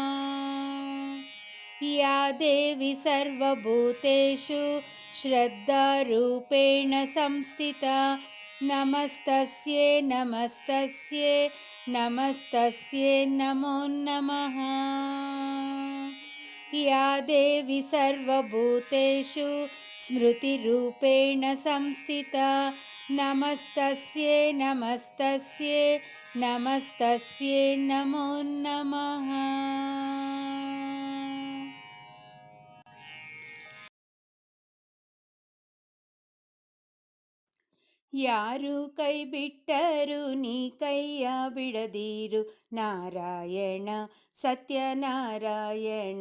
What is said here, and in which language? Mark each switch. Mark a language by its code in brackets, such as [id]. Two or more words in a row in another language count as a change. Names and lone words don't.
[sa] या देवी सर्वभूतेषु श्रद्धारूपेण संस्थिता नमस्तस्यै नमस्तस्यै नमस्तस्यै नमो नमः। या देवी सर्वभूतेषु स्मृतिरूपेण संस्थिता नमस्तस्यै नमस्तस्यै नमस्तस्यै नमो नमः। [kn] ಯಾರು ಕೈ ಬಿಟ್ಟರು ನೀ ಕೈಯ ಬಿಡದಿರು ನಾರಾಯಣ ಸತ್ಯನಾರಾಯಣ.